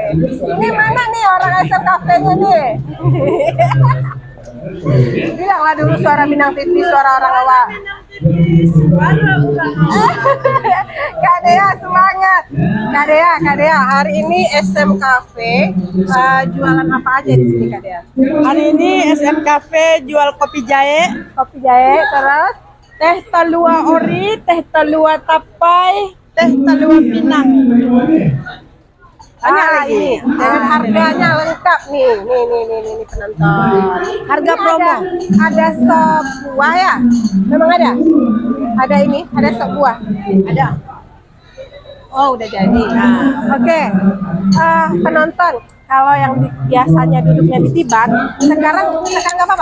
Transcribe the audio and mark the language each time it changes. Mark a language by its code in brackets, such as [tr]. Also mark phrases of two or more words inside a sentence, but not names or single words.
[id] Ini mana nih orang SM Cafe-nya nih? Bilanglah dulu Suara Minang TV, suara orang awak. Kak Dea semangat. Kak Dea, hari ini SM Cafe jualan apa aja di sini Kak Dea? Hari ini SM Cafe jual kopi jahe, Terus teh talua ori, teh talua tapai, teh talua pinang. Banyak lagi dengan harganya lengkap nih penonton. Harga Ini promo. Ada sop buah ya? Memang ada? Ada ini, ada sop buah. Ada. Oh, udah jadi. Oke. Penonton, kalau yang biasanya duduknya di Tiban, sekarang nggak apa-apa.